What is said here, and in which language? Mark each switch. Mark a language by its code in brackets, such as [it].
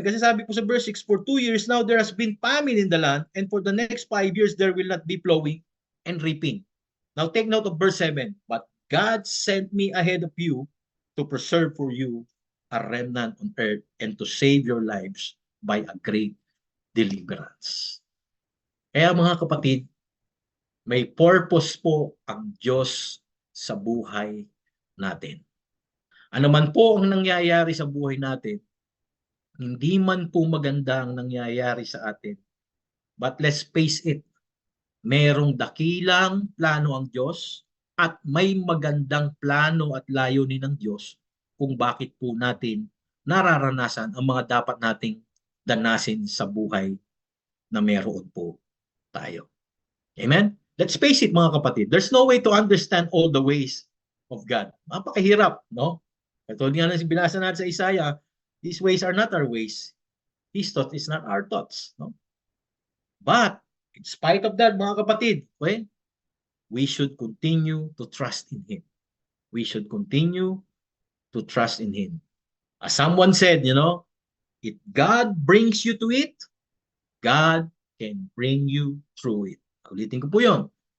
[tl] Kasi sabi po sa [en] verse 6, for 2 years now there has been famine in the land, and for the next 5 years there will not be plowing and reaping. Now take note of verse 7. But God sent me ahead of you to preserve for you a remnant on earth and to save your lives by a great deliverance. [tl] Kaya mga kapatid, may purpose po ang Diyos sa buhay natin. Ano man po ang nangyayari sa buhay natin, hindi man po maganda ang nangyayari sa atin. [en] But let's face it, [tl] merong dakilang plano ang Diyos at may magandang plano at layunin ng Diyos kung bakit po natin nararanasan ang mga dapat nating danasin sa buhay na meron po tayo. Amen? [en] Let's face it mga kapatid, there's no way to understand all the ways of God. [tl] Napakahirap, no? Katulad nga ng binasa natin sa Isaiah, [en] these ways are not our ways. His thoughts is not our thoughts, no? But in spite of that, mga kapatid, okay, we should continue to trust in Him. We should continue to trust in Him. As someone said, if God brings you to it, God can bring you through it. [tl] Ulitin ko po yun.